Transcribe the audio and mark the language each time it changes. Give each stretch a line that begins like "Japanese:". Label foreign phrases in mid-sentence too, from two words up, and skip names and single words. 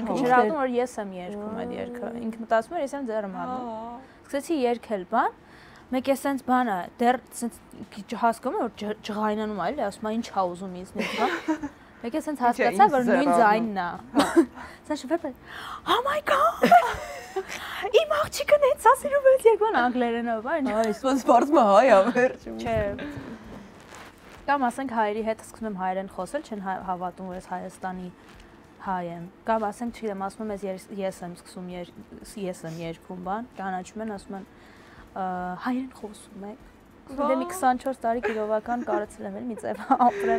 Armenian: ինքը չէր հավատում, որ ես եմ երգում այդ երգը։ Ինքը մտածում էր, ես եմ ձեռը մատնում։ Սկսեցի երգել, բան, մեկ է սենց բան է, դեռ սենց հասկանում եմ, որ ջղայնանում է, էլի, ասում եմ, ինչ ա ուզում ինձնից, բան։ Մեկ է սենց հասկացա, որ նույն ձայնն է։ Սենց շփվել։
English: Oh my god։
Armenian: Իմ աղջիկը նեցա սիրում է երգան անգլերենով, այն։ Այս ոնց բարձում է հայ ավեր։ Չէ։ Կամ ասենք հայերի հետ սկսում եմ հայերեն խոսել, չեն հավատում, որ ես Հայաստանի հայ եմ։ Կամ ասենք, չգիտեմ, ասում եմ, ես եմ սկսում ես եմ երգում, բան, ճանաչում են, ասում են հայերեն խոսում եք։ Դե մի 24 տարի գիրովական կարծել եմ, մի ձև ապրեմ։